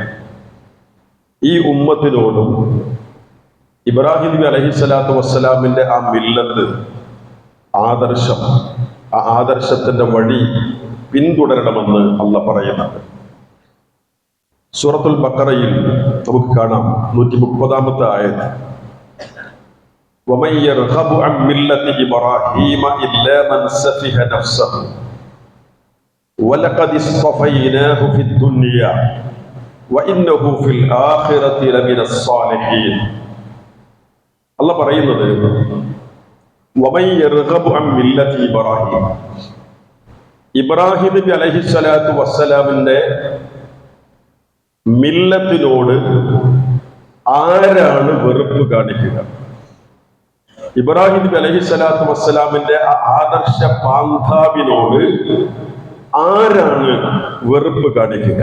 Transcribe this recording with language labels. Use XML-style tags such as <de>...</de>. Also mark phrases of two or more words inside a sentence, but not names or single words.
<ml>ഈ ഉമ്മത്തിനോടും ഇബ്രാഹിം നബി</ml> <ar>عليه الصلاة والسلام</ar> <ml>ആ മില്ലത്ത്, ആദർശം, ആ ആദർശത്തിന്റെ വഴി പിന്തുടരണമെന്ന് അല്ലാഹ് പറയുന്നുണ്ട്. സൂറത്തുൽ ബഖറയിൽ നമുക്ക് കാണാം 130-ാമത്തെ ആയത്ത്,</ml> <ar>وَمَن يَرْغَبُ عَن مِّلَّةِ إِبْرَاهِيمَ إِلَّا مَن سَفِهَ نَفْسَهُ وَلَقَدِ اصْطَفَيْنَاهُ فِي الدُّنْيَا وَإِنَّهُ فِي الْآخِرَةِ لَمِنَ الصَّالِحِينَ.</ar> <ml>അല്ലാഹ് പറയുന്നത്</ml> <ar>وَمَن يَرْغَبُ عَن مِّلَّةِ إِبْرَاهِيمَ,</ar> <ml>ഇബ്രാഹിം നബി</ml> <ar>عليه الصلاة والسلام</ar> <ml>മില്ലത്തിനോട് ആരാണ് വെറുപ്പ് കാണിക്കുക? ഇബ്രാഹിം നബി</ml> <ar>عليه الصلاة والسلام</ar> <ml>ആദർശ പാന്താവിനോട് ആരാണ് വെറുപ്പ് കാണിക്കുക?</ml>